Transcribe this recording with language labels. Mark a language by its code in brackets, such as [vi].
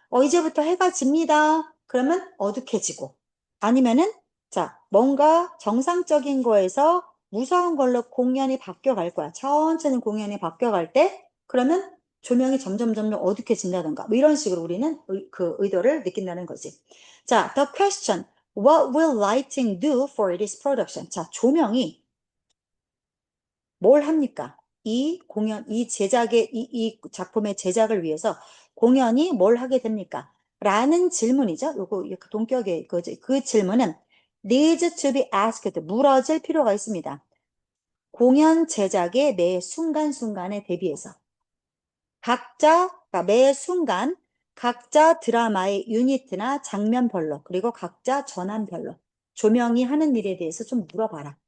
[ko] 이제부터 해가 집니다. 그러면 어둑해지고. 아니면은, 자, 뭔가 정상적인 거에서 무서운 걸로 공연이 바뀌어갈 거야. 천천히 공연이 바뀌어갈 때, 그러면 조명이 점점 어둑해진다던가. 뭐 이런 식으로 우리는 그 의도를 느낀다는 거지. [en] 자, the question. What will lighting do for this production? [ko] 자, 조명이 뭘 합니까? 이 공연, 이 제작의, 이 작품의 제작을 위해서 공연이 뭘 하게 됩니까? 라는 질문이죠. 요거 동격의 그 질문은 [en] needs to be asked, [ko] 물어질 필요가 있습니다. 공연 제작의 매 순간순간에 대비해서 각자, 그러니까 매 순간 각자 드라마의 유니트나 장면별로 그리고 각자 전환별로 조명이 하는 일에 대해서 좀 물어봐라.